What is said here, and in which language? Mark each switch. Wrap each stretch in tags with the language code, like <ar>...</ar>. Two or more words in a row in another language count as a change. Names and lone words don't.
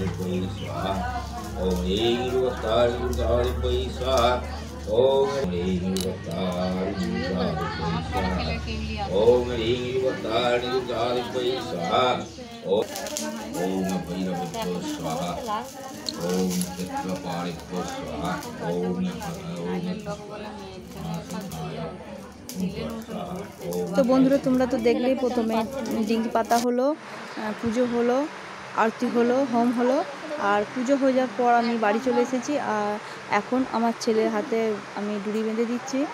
<sa>स्वाहा ओम ह्रीं ह्रीवत्ताय दुर्गाय स्वाहा ओम ह्रीं ह्रीवत्ताय दुर्गाय स्वाहा ओम ह्रीं ह्रीवत्ताय दुर्गाय स्वाहा ओम भैरवेभ्यो स्वाहा ओम क्षेत्रपालेभ्यो स्वाहा ओम</sa> <bn>তো বন্ধুরা তোমরা তো দেখলেই প্রথমে ডিঙ্গি পাতা হলো, পুজো হলো, আরতি হলো, হোম হলো, আর পুজো হয়ে যাওয়ার পর আমি বাড়ি চলে এসেছি। আর এখন আমার ছেলের হাতে আমি ডুরি বেঁধে দিচ্ছি।</bn>